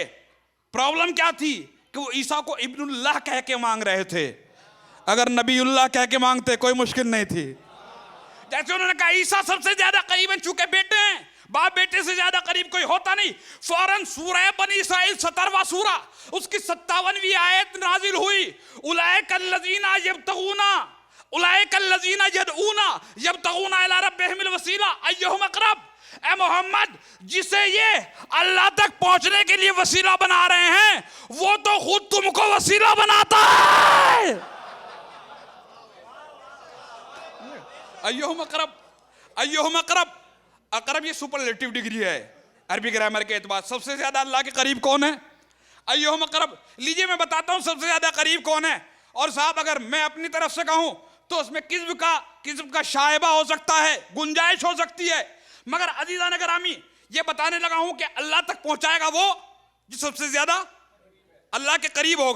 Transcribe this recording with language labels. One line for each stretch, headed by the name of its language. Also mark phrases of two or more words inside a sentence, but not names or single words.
Hindi: प्रॉब्लम क्या थी कि वो ईसा को इब्नुल्लाह कह के मांग रहे थे। अगर नबीउल्लाह कह के मांगते कोई मुश्किल नहीं थी। जैसे उन्होंने कहा ईसा सबसे ज्यादा करीब है, चूंकि बेटे हैं, बाप बेटे से ज्यादा करीब कोई होता नहीं। फौरन सूरह बनी इसराइल 17वां सूरा उसकी 57वीं आयत नाजिल हुई।
Arabic: أولئك الذين يبتغون أولئك الذين يدعون يبتغون إلى ربهم الوسيلة أيهم أقرب.
Hindi: ए मोहम्मद, जिसे ये अल्लाह तक पहुंचने के लिए वसीला बना रहे हैं वो तो खुद तुमको वसीला बनाता है।
Arabic: أيهم أقرب، أيهم أقرب.
Hindi: अक़रब ये
English: superlative degree
Hindi: है अरबी ग्रामर के एतबार। सबसे ज्यादा अल्लाह के करीब कौन है?
Arabic: أيهم أقرب.
Hindi: लीजिए मैं बताता हूं सबसे ज्यादा करीब कौन है। और साहब अगर मैं अपनी तरफ से कहूं तो उसमें किस्म का शायबा हो सकता है, गुंजाइश हो सकती है, मगर अज़ीज़ान गिरामी ये बताने लगा हूं कि अल्लाह तक पहुंचाएगा वो जो सबसे ज्यादा अल्लाह के करीब होगा।